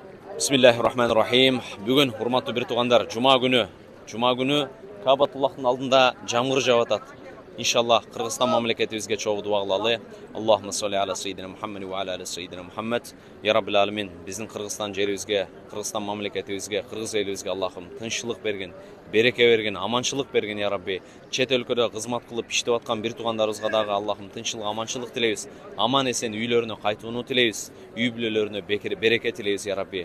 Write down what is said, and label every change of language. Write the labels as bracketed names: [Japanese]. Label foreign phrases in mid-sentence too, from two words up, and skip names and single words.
[Arabic] بسم الله الرحمن الرحيم. [Kyrgyz] Бүгін урматтуу бир туугандар, жума күнү Кабатуллахтын алдында жамгыр жаап атат. Иншаллах Кыргызстан мамлекетибизге чогуу дуа кылалы. [Arabic] اللهم صل على سيدنا محمد وعلى سيدنا محمد. يا رب العالمين, [Kyrgyz] биздин Кыргызстан жерибизге, Кыргызстан мамлекетибизге, кыргыз элибизге Аллахым тынччылык берген, береке берген, аманчылык берген [Arabic] يا ربي. [Kyrgyz] Чет өлкөдө кызмат кылып иштеп аткан бир туугандарыбызга дагы Аллахым тынччылык, аманчылык тилейбиз. Аман эсен үйлөрүнө кайтууну тилейбиз. Үй бүлөлөрүнө береке тилейбиз [Arabic] يا ربي.